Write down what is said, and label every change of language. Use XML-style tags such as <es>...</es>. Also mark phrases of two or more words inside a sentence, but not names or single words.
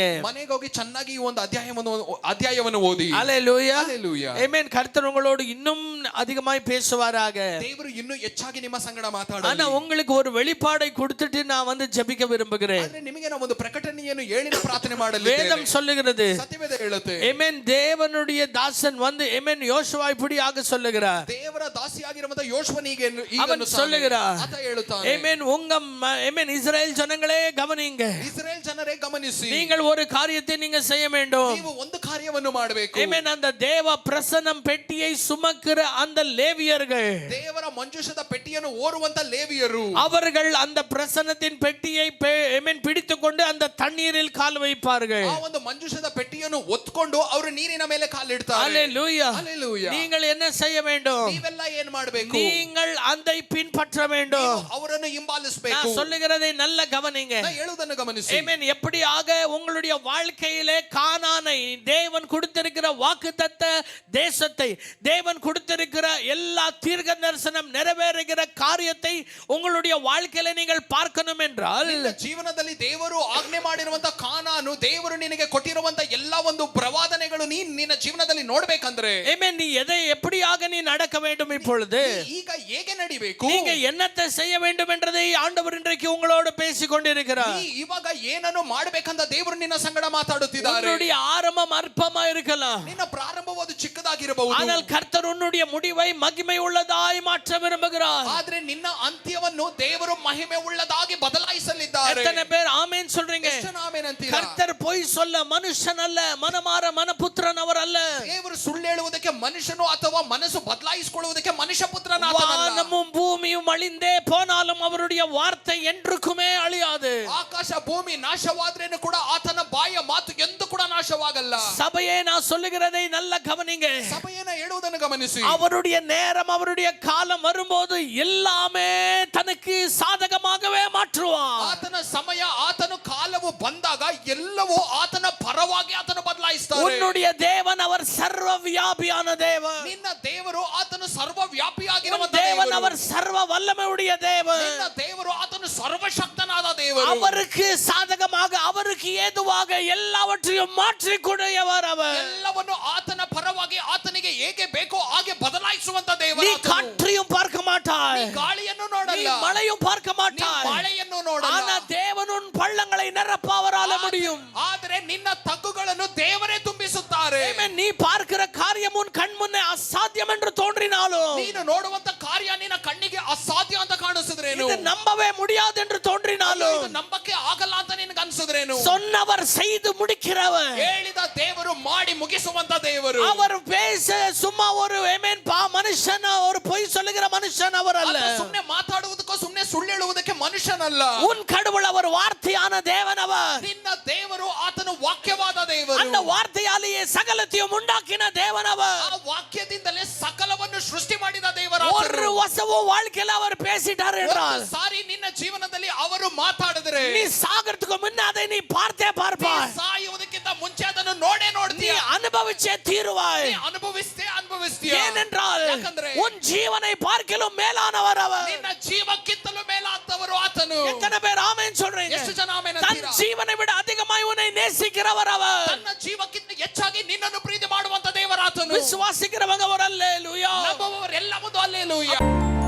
<kn>ಮನೆಗೆ ಹೋಗಿ ಚೆನ್ನಾಗಿ ಈ ಒಂದು ಅಧ್ಯಾಯವನ್ನು ಓದಿ.</kn> <ta>ஹalleluya. ஹalleluya. ஆமென். கர்த்தர் உங்களோடு இன்னும் அதிகமாய் பேசுவாராக.</ta> <kn>ದೇವರು ಇನ್ನೂ ಹೆಚ್ಚಾಗಿ ನಿಮ್ಮ ಸಂಗಡ ಮಾತಾಡಲಿ.</kn> <ta>ஆனா உங்களுக்கு ஒரு வெளிப்பாடை கொடுத்துட்டு நான் வந்து ஜெபிக்க விரும்புகிறேன்.</ta> <kn>ಆದ್ರೆ ನಿಮಗೆ ನಾನು ಒಂದು ಪ್ರಕಟಣೆಯನ್ನು ಹೇಳಿ ಪ್ರಾರ್ಥನೆ ಮಾಡಲಿದ್ದೇನೆ.</kn> <ta>வேதம் சொல்லுகிறது</ta> <kn>ಸತ್ಯವೇದ ಹೇಳುತ್ತೆ.</kn> <ta>ஆமென் தேவனுடைய தாசன் வந்து ஆமென் யோசுவா இப்படியாக சொல்லுகிறார்.</ta> <kn>ದೇವರ ದಾಸಿಯಾಗಿರುವಂತ ಯೋಶುವನಿಗೆ</kn> <ta>அவன் சொல்லுகிறார்</ta> <kn>ಆತ ಹೇಳುತ್ತಾನೆ.</kn> <ta>ஆமென் ஆமென் இஸ்ரேல் ஜனங்களே கவனிங்க.</ta> <kn>ಇಸ್ರೇಲ್ ಜನರೇ ಗಮನಿಸಿ.</kn> <ta>நீங்கள் ஒரு காரியத்தை நீங்க செய்ய வேண்டும்.</ta> <kn>ನೀವು ಒಂದು ಕಾರ್ಯವನ್ನು ಮಾಡಬೇಕು.</kn> <ta>ஆமென் அந்த தேவ பிரசன்னம் பெட்டியை சுமக்கிற அந்த லேவியர்கள்</ta> <kn>ದೇವರ ಮಂಜೂಷದ ಪೆಟ್ಟಿಯನ್ನು ಓರುವಂತ ಲೇವಿಯರು</kn> <ta>அவர்கள் அந்த பிரசன்னத்தின் பெட்டியை ஆமென் பிடித்துக்கொண்டு அந்த தண்ணீரில் கால் வைப்பார்கள்.</ta> <kn>ಆ ಒಂದು ಮಂಜೂಷದ ಪೆಟ್ಟಿಯನ್ನು ಒತ್ಕೊಂಡು ಅವರು ನೀರಿನ ಮೇಲೆ ಕಾಲಿಡ್ತಾರೆ.</kn> <ta>ஹalleluya.</ta> <kn>ಹಲ್ಲೆಲೂಯಾ.</kn> <ta>நீங்கள் என்ன செய்ய வேண்டும்?</ta> <kn>ನೀವೆಲ್ಲ ಏನು ಮಾಡಬೇಕು?</kn> <ta>நீங்கள் அதை பின்பற்ற வேண்டும்.</ta> <kn>ಅವರನ್ನು ಹಿಂಬಾಲಿಸಬೇಕು.</kn> <ta>நான் சொல்லுகிறதை நல்ல கவனிங்க.</ta> <kn>ನಾನು ಹೇಳುವುದನ್ನು ಗಮನಿಸಿ.</kn> <ta>ஆமென். எப்படியாக உங்களுடைய வாழ்க்கையிலே கானானை தேவன் கொடுத்திருக்கிற வாக்குத்தத்த தேசத்தை தேவன் கொடுத்திருக்கிற எல்லா தீர்க்க தரிசனம் நிறைவேறுகிற செய்கிற காரியத்தை உங்களுடைய வாழ்க்கையில நீங்கள் பார்க்கணும் என்றால்</ta> <kn>ನಿನ್ನ ಜೀವನದಲ್ಲಿ ದೇವರು ಆಜ್ಞೆ ಮಾಡಿರುವಂತ ಕಾನಾನು ದೇವರು ನಿನಗೆ ಕೊಟ್ಟಿರುವಂತ ಎಲ್ಲಾ ಒಂದು ಪ್ರವಾದನೆಗಳು ನಿನ್ನ ಜೀವನದಲ್ಲಿ ನೋಡ್ಬೇಕಂದ್ರೆ</kn> <ta>ஆமென். நீ எதை எப்படியாக நீ நடக்க வேண்டும் இப்பொழுது,</ta> <kn>ಈಗ ಹೇಗೆ ನಡಿಬೇಕು,</kn> <ta>நீங்க என்னத்தை செய்ய வேண்டும் என்றதை ஆண்டவர் இன்றைக்கு உங்களோடு பேசிக் கொண்டிருக்கிறார்.</ta> <kn>ನೀ ಇವಾಗ ಏನನ್ನು ಮಾಡಬೇಕಂತ ದೇವರು ನಿನ್ನ ಸಂಗಡ ಮಾತಾಡುತ್ತಿದ್ದಾರೆ.</kn> <ta>உன்னுடைய ஆரம்பம் அற்பமா இருக்கலாம்,</ta> <kn>ನಿನ್ನ ಪ್ರಾರಂಭವು ಅದು ಚಿಕ್ಕದಾಗಿರಬಹುದು,</kn> <ta>ஆனால் கர்த்தர் உன்னுடைய முடிவை மகிமை உள்ளதாய் மாற்ற விரும்புகிறார்.</ta> <kn>ಆದ್ರೆ ನಿನ್ನ ಅಂತ್ಯವನ್ನು ದೇವರು ಮಹಿಮೆ ಉಳ್ಳದಾಗಿ ಬದಲಾಯಿಸಲಿದ್ದಾರೆ.</kn> <ta>எத்தனை பேர் ஆமென் சொல்றீங்க?</ta> <kn>ಎಷ್ಟು ಜನ ಆಮೆನ್ ಅಂತೀರಾ?</kn> <ta>கர்த்தர் பொய் சொல்ல மனுஷன் அல்ல, மனமாற மனபுத்திரன் அவர் அல்ல.</ta> <kn>ದೇವರು ಸುಳ್ಳು ಹೇಳುವುದಕ್ಕೆ ಮನುಷ್ಯನು ಅಥವಾ ಮನಸ್ಸು ಬದಲಾಯಿಸಿಕೊಳ್ಳುವುದಕ್ಕೆ ಮನುಷ್ಯ ಪುತ್ರನಾದನಲ್ಲ.</kn> <ta>வானமும் பூமியும் அழிந்தே போனாலும் அவருடைய வார்த்தை என்றுக்குமே அழியாது.</ta> <kn>ಆಕಾಶ ಭೂಮಿ ನಾಶವಾದ್ರೇನು ಕೂಡ ಆತನ ಬಾಯಿಯ ಮಾತು ಎಂದು ಕೂಡ ನಾಶವಾಗಲ್ಲ.</kn> <ta>சபையே, நான் சொல்லுகிறதை நல்ல கவனிங்க.</ta> <kn>ಸಭೆಯನ್ನ ಹೇಳುವುದನ್ನು ಗಮನಿಸಿ.</kn> <ta>அவருடைய நேரம், அவருடைய காலம் வரும்போது எல்லாமே தனக்கு சாதகமாகவே மாற்றுவார்.</ta> <kn>ಆತನ ಸಮಯ, ಆತನ ಕಾಲವು ಬಂದಾಗ ಎಲ್ಲವೂ ಆತನ ಪರವಾಗಿ ಆತನು ಬದಲಾಯಿಸ್ತಾರೆ.</kn> <ta>உன்னுடைய தேவன் அவர் சர்வ வியாபியான தேவன்.</ta> <kn>ನಿನ್ನ ದೇವರು ಆತನು ಸರ್ವ ವ್ಯಾಪಿಯಾಗಿರುವಂತ</kn> <ta>தேவன்</ta> <kn>ದೇವರು.</kn> <ta>அவர் சர்வ வல்லமையுடைய தேவன்.</ta> <kn>ನಿನ್ನ ದೇವರು ಆತನು ಸರ್ವಶಕ್ತನಾದ ದೇವರು.</kn> <ta>அவருக்கு சாதகமாக, அவருக்கு ஏதுவாக எல்லாவற்றையும் மாற்றிக்கூடியவர் அவர்.</ta> <kn>ಎಲ್ಲವನ್ನು ಆತನ ಪರವಾಗಿ ಆತನಿಗೆ ಹೇಗೆ ಬೇಕೋ ಹಾಗೆ ಬದಲಾಯಿಸುವಂತ ದೇವರು.</kn> <ta>நீ காற்றையும் பார்க்க மாட்டாய்,</ta> <kn>ನೀ ಗಾಳಿಯನ್ನು</kn> <ta>நீ</ta> <kn>ನೋಡಲ್ಲ,</kn> <ta>மழையும் பார்க்க</ta> <kn>ನೀ</kn> <ta>மாட்டாய்,</ta> <kn>ಮಳೆಯನ್ನು ನೋಡಲ್ಲ.</kn> <ta>ஆனா தேவன் உன் பள்ளங்களை நிரப்ப அவரால முடியும்.</ta> <kn>ಆದರೆ ನಿನ್ನ ತಗ್ಗುಗಳನ್ನು ದೇವರೇ ತುಂಬಿಸುತ್ತಾರೆ.</kn> <ta>ஆமென். நீ பார்க்கிற காரியம் உன் கண் முன்னே அசாத்தியம் என்று தோன்றினாலும்,</ta> <kn>ನೀನು ನೋಡುವಂತ ಕಾರ್ಯ ನಿನ್ನ ಕಣ್ಣಿಗೆ ಅಸಾಧ್ಯ ಅಂತ ಕಾಣಿಸಿದ್ರೇನು,</kn> <ta>இது நம்பவே முடியாது என்று தோன்றினாலும்,</ta> <kn>ಇದು ನಂಬಕ್ಕೆ ಆಗಲ್ಲ ಅಂತ ನಿನಗೆ ಅನ್ಸಿದ್ರೇನು,</kn> <ta>சொன்னவர் செய்து முடிக்கிறவர்.</ta> <kn>ಹೇಳಿದ ದೇವರು ಮಾಡಿ ಮುಗಿಸುವಂತ ದೇವರು.</kn> <ta>அவர் பேச சும்மா ஒரு ஆமென் மனுஷன், ஒரு பொய் சொல்லுகிற மனுஷன் அவர் அல்ல.</ta> <kn>ಸುಮ್ಮನೆ ಮಾತಾಡುವುದಕ್ಕೋ ಸುಮ್ಮನೆ ಸುಳ್ಳು ಹೇಳುವುದಕ್ಕೆ ಮನುಷ್ಯನಲ್ಲ.</kn> <ta>உன் கடவுள் அவர் வார்த்தையான தேவன் அவர்.</ta> <kn>ನಿನ್ನ ದೇವರು ಆತನು ವಾಕ್ಯವಾದ ದೇವರು.</kn> <ta>அந்த வார்த்தையாலேயே சகலத்தையும் உண்டாக்கின தேவன் அவர்.</ta> <kn>ಆ ವಾಕ್ಯದಿಂದಲೇ ಸಕಲವನ್ನು ಸೃಷ್ಟಿ ಮಾಡಿದ ದೇವರ</kn> <ta>ஒரு வசவும் வாழ்க்கையில அவர் பேசிட்டார் என்றால்,</ta> <kn>ಸಾರಿ ನಿನ್ನ ಜೀವನದಲ್ಲಿ ಅವರು ಮಾತಾಡಿದ್ರೆ</kn> <ta>நீ சாகிறதுக்கு முன்ன அதை நீ பார்த்தே பார்ப்பாய்,</ta> <kn>ಸಾಯುವುದಕ್ಕಿಂತ ಮುಂಚೆ ಅದನ್ನು ನೋಡೇ</kn> <ta>நீ</ta> <kn>ನೋಡ್ತೀಯ,</kn> <ta>அனுபவிச்சே தீருவாய்.</ta> <kn>ಅನುಭವಿಸ್ತೀಯ.</kn> <ta>ஏனென்றால்</ta> <kn>ಯಾಕಂದ್ರೆ</kn> <ta>உன் ஜீவனை பார்க்கிலும் மேலானவர் அவர்.</ta> <kn>ನಿನ್ನ ಜೀವಕ್ಕಿಂತಲೂ ಮೇಲಾದವರು ಆತನು.</kn> <ta>எத்தனை பேர் ஆமென் சொல்றீங்க?</ta> <kn>ಎಷ್ಟು ಜನ ಆಮೆನ್</kn> <ta>தன்</ta> <kn>ಅಂತೀರಾ?</kn> <ta>ஜீவனை விட அதிகமாய் உன்னை நேசிக்கிறவர் அவர்.</ta> <kn>ತನ್ನ ಜೀವಕ್ಕಿಂತ ಹೆಚ್ಚಾಗಿ ನಿನ್ನನ್ನು ಪ್ರೀತಿ ಮಾಡುವಂತ ದೇವರಾತನು.</kn> <ta>விசுவாசிக்கிறவங்க ஒரு அல்லேலூயா.</ta> <kn>ನಂಬುವವರೆಲ್ಲ ಮುಂದೆ ಹಲ್ಲೆಲೂಯಾ.</kn>